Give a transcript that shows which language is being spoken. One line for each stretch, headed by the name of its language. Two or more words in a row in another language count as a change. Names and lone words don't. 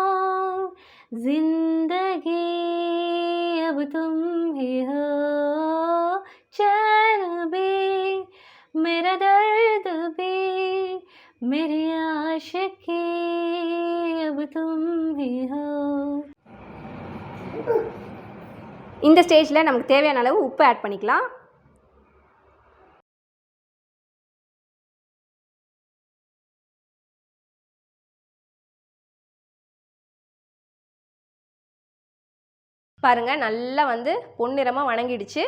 Hindi: जिंदगी अब तुम ही हो, चैन भी मेरा दर्द भी मेरी आशिकी अब तुम ही हो.
Tamil: இந்த ஸ்டேஜில் நமக்கு தேவையான அளவு உப்பு ஆட் பண்ணிக்கலாம். பாருங்கள் நல்லா வந்து பொன்னிறமாக வணங்கிடுச்சு.